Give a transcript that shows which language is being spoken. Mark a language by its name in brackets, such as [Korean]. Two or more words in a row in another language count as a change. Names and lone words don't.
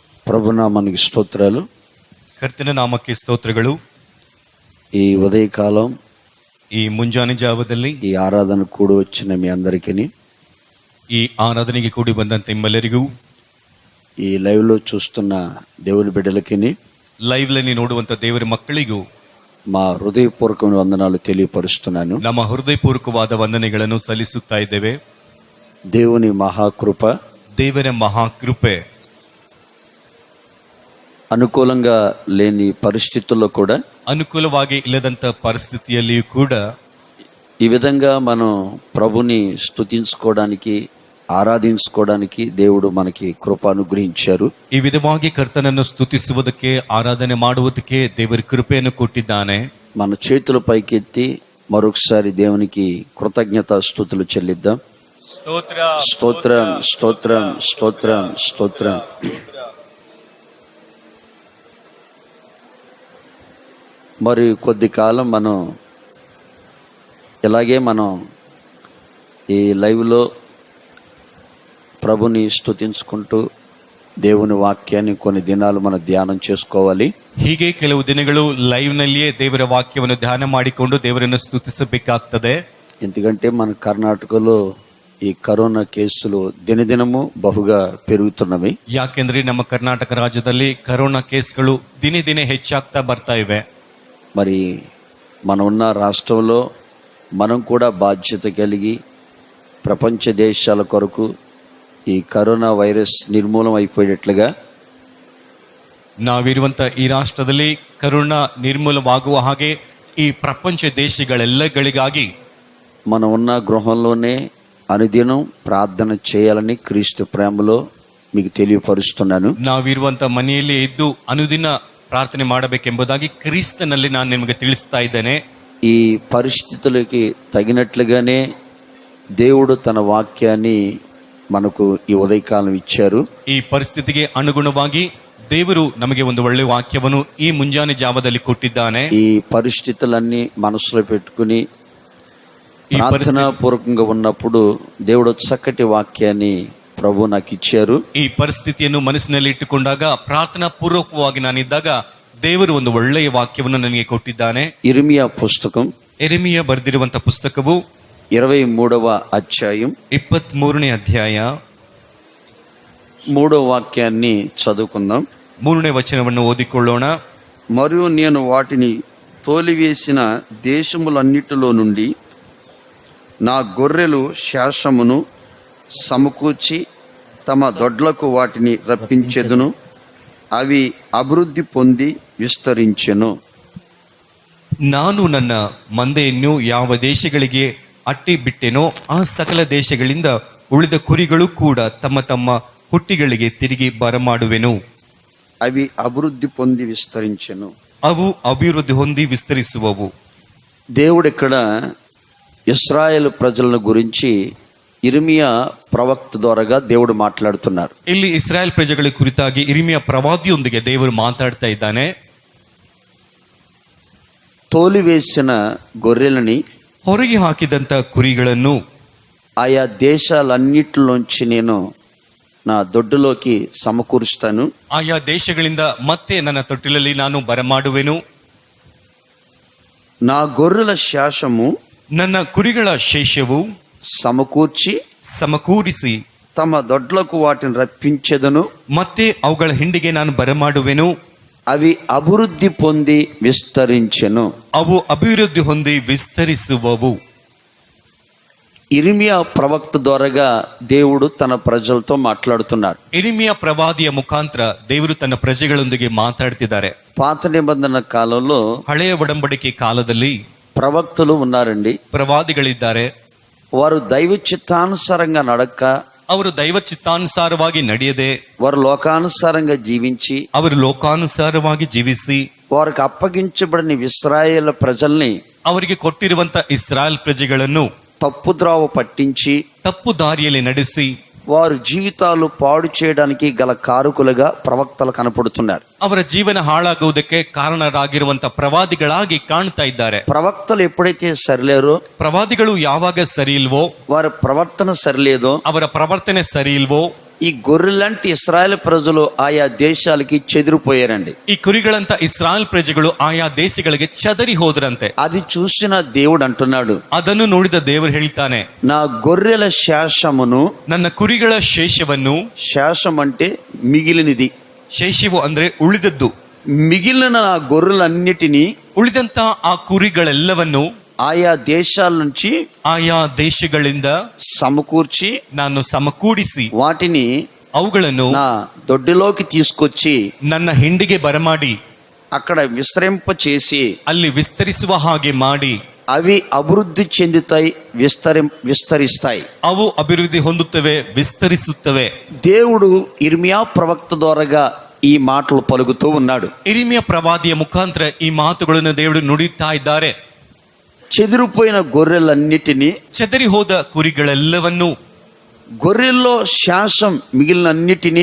[Telugu] ప్రభునామానికి స్తోత్రాలు. [Kannada] ಕರ್ತನ ನಾಮಕ್ಕೆ ಸ್ತೋತ್ರಗಳು. [Telugu] ఈ ఉదయకాలం [Kannada] ಈ ಮುಂಜಾನೆ ಜಾವದಲ್ಲಿ [Telugu] ఈ ఆరాధన కూడి వచ్చిన మీ అందరికీ, [Kannada] ಈ ಆರಾಧನೆಗೆ ಕೂಡಿ ಬಂದಂತ ನಿಮ್ಮೆಲ್ಲರಿಗೂ, [Telugu] ఈ లైవ్ లో చూస్తున్న దేవుని బిడ్డలకి, [Kannada] ಲೈವ್ లని ನೋಡುವಂತ ದೇವರ ಮಕ್ಕಳಿಗೂ [Telugu] మా హృదయపూర్వకమైన వందనాలు తెలియపరుస్తున్నాను. [Kannada] ನಮ್ಮ ಹೃದಯಪೂರ್ವಕವಾದ ವಂದನೆಗಳನ್ನು ಸಲ್ಲಿಸುತ್ತಾ ಇದ್ದೇವೆ. [Telugu] దేవుని మహాకృప, [Kannada] ದೇವರ ಮಹಾಕೃಪೆ, [Telugu] అనుకూలంగా లేని పరిస్థితుల్లో కూడా, [Kannada] ಅನುಕೂಲವಾಗಿ ಇಲ್ಲದಂತ ಪರಿಸ್ಥಿತಿಯಲ್ಲಿಯೂ ಕೂಡ [Telugu] ఈ విధంగా మనం ప్రభుని స్తుతించుకోవడానికి, ఆరాధించుకోవడానికి దేవుడు మనకి కృప అనుగ్రహించారు. [Kannada] ಈ ವಿಧವಾಗಿ ಕರ್ತನನ್ನು ಸ್ತುತಿಸುವುದಕ್ಕೆ, ಆರಾಧನೆ ಮಾಡುವುದಕ್ಕೆ ದೇವರ ಕೃಪೆಯನ್ನು ಕೊಟ್ಟಿದ್ದಾನೆ. [Telugu] మన చేతుల పైకెత్తి మరొకసారి దేవునికి కృతజ్ఞతా స్తుతులు చెల్లిద్దాం. స్తోత్రం స్తోత్రం స్తోత్రం స్తోత్రం. మరి కొద్ది కాలం మనం ఇలాగే ఈ లైవ్లో ప్రభుని స్తుతించుకుంటూ దేవుని వాక్యాన్ని కొన్ని దినాలు మనం ధ్యానం చేసుకోవాలి. [Kannada] ಹೀಗೆ ಕೆಲವು ದಿನಗಳು ಲೈವ್ ನಲ್ಲಿಯೇ ದೇವರ ವಾಕ್ಯವನ್ನು ಧ್ಯಾನ ಮಾಡಿಕೊಂಡು ದೇವರನ್ನು ಸ್ತುತಿಸಬೇಕಾಗ್ತದೆ. [Telugu] ఎందుకంటే మన కర్ణాటకలో ఈ కరోనా కేసులు దినదినము బహుగా పెరుగుతున్నవి. [Kannada] ಯಾಕೆಂದ್ರೆ ನಮ್ಮ ಕರ್ನಾಟಕ ರಾಜ್ಯದಲ್ಲಿ ಕರೋನಾ ಕೇಸ್ಗಳು ದಿನೇ ದಿನೇ ಹೆಚ್ಚಾಗ್ತಾ ಬರ್ತಾ ಇವೆ. [Telugu] మరి మనం ఉన్న రాష్ట్రంలో మనం కూడా బాధ్యత కలిగి ప్రపంచ దేశాల కొరకు ఈ కరోనా వైరస్ నిర్మూలన అయిపోయేట్లుగా, [Kannada] ನಾವಿರುವಂತ ಈ ರಾಷ್ಟ್ರದಲ್ಲಿ ಕರೋನಾ ನಿರ್ಮೂಲವಾಗುವ ಹಾಗೆ ಈ ಪ್ರಪಂಚ ದೇಶಗಳೆಲ್ಲಗಳಿಗಾಗಿ [Telugu] మనం ఉన్న గృహంలోనే అనుదినం ప్రార్థన చేయాలని క్రీస్తు ప్రేమలో మీకు తెలియపరుస్తున్నాను. [Kannada] ನಾವಿರುವಂತ ಮನೆಯಲ್ಲಿ ಇದ್ದು ಅನುದಿನ ಪ್ರಾರ್ಥನೆ ಮಾಡಬೇಕೆಂಬುದಾಗಿ ಕ್ರಿಸ್ತನಲ್ಲಿ ನಾನು ನಿಮಗೆ ತಿಳಿಸ್ತಾ ಇದ್ದೇನೆ. [Telugu] ఈ పరిస్థితులకి తగినట్లుగానే దేవుడు తన వాక్యాన్ని మనకు ఈ ఉదయకాలం ఇచ్చారు. [Kannada] ಈ ಪರಿಸ್ಥಿತಿಗೆ ಅನುಗುಣವಾಗಿ ದೇವರು ನಮಗೆ ಒಂದು ಒಳ್ಳೆ ವಾಕ್ಯವನ್ನು ಈ ಮುಂಜಾನೆ ಜಾವದಲ್ಲಿ ಕೊಟ್ಟಿದ್ದಾನೆ. [Telugu] ఈ పరిస్థితులన్నీ మనసులో పెట్టుకుని ప్రార్థనా పూర్వకంగా ఉన్నప్పుడు దేవుడు చక్కటి వాక్యాన్ని ప్రభు నాకు ఇచ్చారు. [Kannada] ಈ ಪರಿಸ್ಥಿತಿಯನ್ನು ಮನಸ್ಸಿನಲ್ಲಿ ಇಟ್ಟುಕೊಂಡಾಗ, ಪ್ರಾರ್ಥನಾ ಪೂರ್ವಕವಾಗಿ ನಾನಿದ್ದಾಗ ದೇವರು ಒಂದು ಒಳ್ಳೆಯ ವಾಕ್ಯವನ್ನು ನನಗೆ ಕೊಟ್ಟಿದ್ದಾನೆ. [Telugu] ఇర్మియా పుస్తకం, [Kannada] ಯೆರೆಮೀಯ ಬರೆದಿರುವಂತ ಪುಸ್ತಕವು [Telugu] 23వ అధ్యాయం [Kannada] 23ನೇ ಅಧ್ಯಾಯ [Telugu] 3వ వాక్యాన్ని చదువుకుందాం. [Kannada] 3ನೇ వచనವನ್ನು ಓದಿಕೊಳ್ಳೋಣ. [Telugu] మరియు నేను వాటిని తోలివేసిన దేశములన్నిటిలో నుండి నా గొర్రెలు శేషమును సమకూర్చి తమ దొడ్లకు వాటిని రప్పించెదను, అవి అభివృద్ధి పొంది విస్తరించెను. [Kannada] ನಾನು ನನ್ನ ಮಂದೆಯನ್ನು ಯಾವ ದೇಶಗಳಿಗೆ ಅಟ್ಟಿ ಬಿಟ್ಟೆನೋ ಆ ಸಕಲ ದೇಶಗಳಿಂದ ಉಳಿದ ಕುರಿಗಳು ಕೂಡ ತಮ್ಮ ತಮ್ಮ ಹುಟ್ಟಿಗಳಿಗೆ ತಿರುಗಿ ಬರಮಾಡುವೆನು. [Telugu] అవి అభివృద్ధి పొంది విస్తరించెను. [Kannada] ಅವು ಅಭಿವೃದ್ಧಿ ಹೊಂದಿ ವಿಸ್ತರಿಸುವವು. [Telugu] దేవుడు ఇక్కడ ఇశ్రాయేలు ప్రజలను గురించి ఇర్మియా ప్రవక్త ద్వారాగా దేవుడు మాట్లాడుతున్నారు. [Kannada] ಇಲ್ಲಿ ಇಸ್ರಾಯೇಲ್ ಪ್ರಜೆಗಳ ಕುರಿತಾಗಿ ಇರ್ಮಿಯ ಪ್ರವಾದಿಯೊಂದಿಗೆ ದೇವರು ಮಾತಾಡ್ತಾ ಇದ್ದಾನೆ. [Telugu] తోలివేసిన గొర్రెలని, [Kannada] ಹೊರಗೆ ಹಾಕಿದಂತ ಕುರಿಗಳನ್ನು [Telugu] ఆయా దేశాలన్నిటిలోంచి నేను నా దొడ్డులోకి సమకూరుస్తాను. [Kannada] ಆಯಾ ದೇಶಗಳಿಂದ ಮತ್ತೆ ನನ್ನ ತೊಟ್ಟಿಲಲ್ಲಿ ನಾನು ಬರಮಾಡುವೆನು. [Telugu] నా గొర్రెల శేషము, [Kannada] ನನ್ನ ಕುರಿಗಳ ಶೇಷವು ಸಮಕೂರಿಸಿ [Telugu] తమ దొడ్లకు వాటిని రప్పించెదను, [Kannada] ಮತ್ತೆ ಅವುಗಳ ಹಿಂಡಿಗೆ ನಾನು ಬರಮಾಡುವೆನು. [Telugu] అవి అభివృద్ధి పొంది విస్తరించెను. [Kannada] ಅವು ಅಭಿವೃದ್ಧಿ ಹೊಂದಿ ವಿಸ್ತರಿಸುವವು. [Telugu] ఇర్మియా ప్రవక్త ద్వారాగా దేవుడు తన ప్రజలతో మాట్లాడుతున్నారు. [Kannada] ಇರ್ಮಿಯ ಪ್ರವಾದಿಯ ಮುಖಾಂತರ ದೇವರು ತನ್ನ ಪ್ರಜೆಗಳೊಂದಿಗೆ ಮಾತಾಡ್ತಿದ್ದಾರೆ. [Telugu] పాత నిబంధన కాలంలో, [Kannada] ಹಳೆಯ ಒಡಂಬಡಿಕೆ ಕಾಲದಲ್ಲಿ [Telugu] ప్రవక్తలు ఉన్నారండి. [Kannada] ಪ್ರವಾದಿಗಳಿದ್ದಾರೆ. [Telugu] వారు దైవ చిత్తానుసారంగా నడక, [Kannada] ಅವರು ದೈವ ಚಿತ್ತಾನುಸಾರವಾಗಿ ನಡೆಯದೆ, [Telugu] వారు లోకానుసారంగా జీవించి, [Kannada] ಅವರು ಲೋಕಾನುಸಾರವಾಗಿ ಜೀವಿಸಿ, [Telugu] వారికి అప్పగించబడిన ఇశ్రాయేలు ప్రజల్ని, [Kannada] ಅವರಿಗೆ ಕೊಟ್ಟಿರುವಂತ ಇಸ್ರಾಯೇಲ್ ಪ್ರಜೆಗಳನ್ನು [Telugu] తప్పుద్రావ పట్టించి [Kannada] ತಪ್ಪು ದಾರಿಯಲ್ಲಿ ನಡೆಸಿ [Telugu] వారి జీవితాలు పాడు చేయడానికి గల కారకులుగా ప్రవక్తలు కనపడుతున్నారు. [Kannada] ಅವರ ಜೀವನ ಹಾಳಾಗುವುದಕ್ಕೆ ಕಾರಣರಾಗಿರುವಂತ ಪ್ರವಾದಿಗಳಾಗಿ ಕಾಣ್ತಾ ಇದ್ದಾರೆ. [Telugu] ప్రవక్తలు ఎప్పుడైతే సరిలేరో, [Kannada] ಪ್ರವಾದಿಗಳು ಯಾವಾಗ ಸರಿ ಇಲ್ವೋ, [Telugu] వారి ప్రవర్తన సరిలేదో, [Kannada] ಅವರ ಪ್ರವರ್ತನೆ ಸರಿ ಇಲ್ವೋ, [Telugu] ఈ గొర్రెలంటే ఇశ్రాయేల్ ప్రజలు ఆయా దేశాలకి చెదిరిపోయారండి. [Kannada] ಈ ಕುರಿಗಳಂತ ಇಸ್ರಾಯೇಲ್ ಪ್ರಜೆಗಳು ಆಯಾ ದೇಶಗಳಿಗೆ ಚದರಿ ಹೋದ್ರಂತೆ. [Telugu] అది చూసిన దేవుడు అంటున్నాడు, [Kannada] ಅದನ್ನು ನೋಡಿದ ದೇವರು ಹೇಳ್ತಾನೆ, [Telugu] నా గొర్రెల శేషమును, [Kannada] ನನ್ನ ಕುರಿಗಳ ಶೇಷವನ್ನು, [Telugu] శేషం అంటే మిగిలినది, [Kannada] ಶೇಷವು ಅಂದ್ರೆ ಉಳಿದದ್ದು, [Telugu] మిగిలిన నా గొర్రెలన్నిటినీ [Kannada] ಉಳಿದಂತ ಆ ಕುರಿಗಳೆಲ್ಲವನ್ನು [Telugu] ఆయా దేశాల నుంచి [Kannada] ಆಯಾ ದೇಶಗಳಿಂದ [Telugu] సమకూర్చి [Kannada] ನಾನು ಸಮಕೂಡಿಸಿ [Telugu] వాటిని [Kannada] ಅವುಗಳನ್ನು [Telugu] నా దొడ్డిలోకి తీసుకొచ్చి [Kannada] ನನ್ನ ಹಿಂಡಿಗೆ ಬರಮಾಡಿ [Telugu] అక్కడ విస్తరింప చేసి [Kannada] ಅಲ್ಲಿ ವಿಸ್ತರಿಸುವ ಹಾಗೆ ಮಾಡಿ [Telugu] అవి అభివృద్ధి చెందుతాయి, విస్తరిస్తాయి. [Kannada] ಅವು ಅಭಿವೃದ್ಧಿ ಹೊಂದುತ್ತವೆ, ವಿಸ್ತರಿಸುತ್ತವೆ. [Telugu] దేవుడు ఇర్మియా ప్రవక్త ద్వారాగా ఈ మాటలు పలుకుతూ ఉన్నాడు. [Kannada] ಇರಿಮಿಯ ಪ್ರವಾದಿಯ ಮುಖಾಂತರ ಈ ಮಾತುಗಳನ್ನು ದೇವರು ನುಡಿಯುತ್ತಾ ಇದ್ದಾರೆ. [Telugu] చెదిరిపోయిన గొర్రెలన్నిటినీ, [Kannada] ಚದರಿ ಹೋದ ಕುರಿಗಳೆಲ್ಲವನ್ನು, [Telugu] గొర్రెల్లో శాసం మిగిలినన్నిటినీ